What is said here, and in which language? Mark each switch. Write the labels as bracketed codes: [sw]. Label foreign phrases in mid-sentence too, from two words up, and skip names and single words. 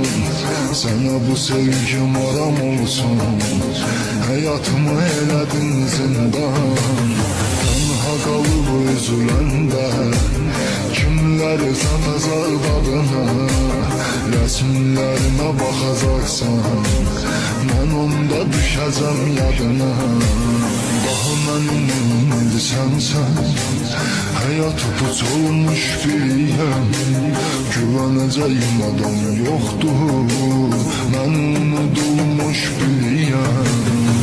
[tr] Sana bu sevgim aram olsun. Hayatımı eledin zindan. Tenha kalıp [az] üzüləndə kimler satacaq dadını? [tr] Resimlerime bakacaksan ben onda [az] düşəcəm yadına. Daha mənim sensən, hayatı puç olmuş biriyəm. Güvənəcəyim adam yoxdur, mən unudulmuş biriyəm.